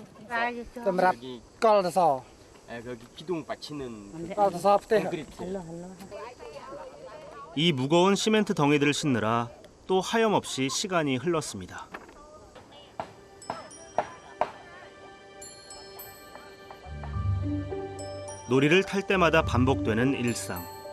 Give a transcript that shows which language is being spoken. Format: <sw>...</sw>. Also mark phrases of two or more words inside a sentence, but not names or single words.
<km>សម្រាប់កលសស</km> <ko>거기 기둥 받치는</ko> <km>កលសសផ្ទះ</km> <ko>콘크리트. 이 무거운 시멘트 덩이들을 싣느라 또 하염없이 시간이 흘렀습니다. 놀이를 탈 때마다 반복되는 일상.</ko>